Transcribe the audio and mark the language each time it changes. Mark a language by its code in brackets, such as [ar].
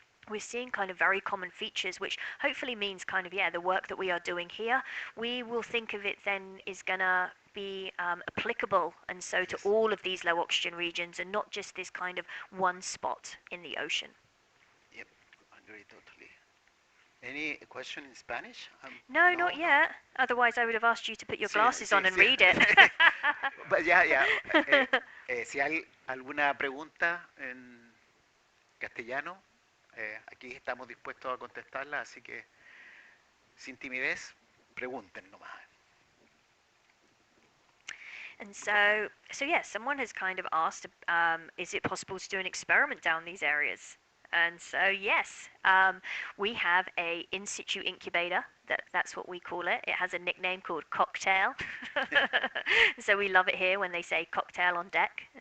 [en] We're seeing kind of very common features, which hopefully means kind of, the work that we are doing here, we will think of it then is going to be applicable, and so to all of these low oxygen regions, and not just this kind of one spot in the ocean. Yep, agree totally. Any question in Spanish? No, not yet. Otherwise, I would have asked you to put your glasses on and read it. But yeah. [es] Si hay alguna pregunta en castellano, aquí estamos dispuestos a contestarla, así que sin timidez, pregunten nomás. [en] And so someone has kind of asked, is it possible to do an experiment down these areas? And so yes, we have a in situ incubator. That's what we call it. It has a nickname called Cocktail. So we love it here when they say cocktail on deck.